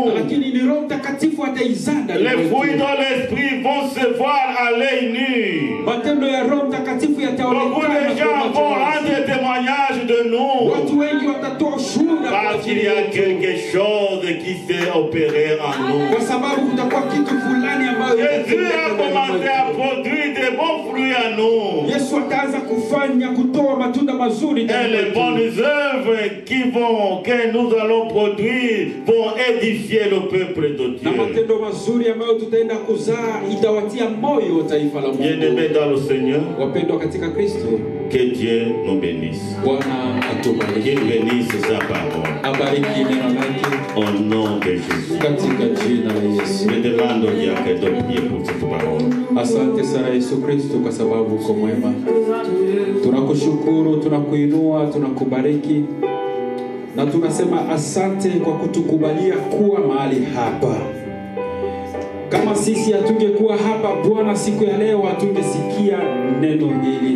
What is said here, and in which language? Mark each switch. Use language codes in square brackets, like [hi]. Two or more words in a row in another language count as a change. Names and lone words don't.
[sw] Lakini ni Roho Mtakatifu ataizaa ndani [fr] Les [sw] mwetu. [fr] fruits de l'Esprit vont se voir à l'œil nu. [sw] Matendo ya Roho Mtakatifu [fr] Beaucoup [sw] yataonekana [fr] de gens [sw] kwa [fr] vont [sw] macho [fr] rendre [sw] wazi. [fr] témoignage de nous. [sw] Watu wengi watatoa ushuhuda kwa [fr] Parce qu'il [sw] ajili [fr] y a [sw] yetu. [fr] quelque chose qui s'est opéré en nous. [sw] Kwa sababu kutakuwa kitu fulani ambayo [fr] Jésus a commencé à produire de bons fruits en nous. [sw] Yesu ataanza kufanya kutoa matunda mazuri [fr] Et [sw] ndani [fr] les [sw] mwetu. [fr] bonnes œuvres que nous allons produire vont édifier le peuple de [sw] Na [fr] Dieu. [sw] matendo mazuri ambayo tutaenda kuzaa itawatia moyo taifa la Mungu. [fr] Bien-aimés dans le Seigneur, [sw] Wapendwa katika Kristo, [fr] que Dieu nous bénisse. [sw] Bwana atubariki. [fr] Qu'il bénisse sa parole. [sw] Abariki neno lake [fr] Au nom de Jésus. [sw] katika jina la Yesu. [fr] Je demande au diacre de prier pour cette parole. [sw] Asante sana Yesu Kristo kwa sababu uko mwema. Tunakushukuru, tunakuinua, tunakubariki. Na tunasema asante kwa kutukubalia kuwa mahali hapa. Kama sisi hatungekuwa hapa Bwana siku ya leo hatungesikia neno hili.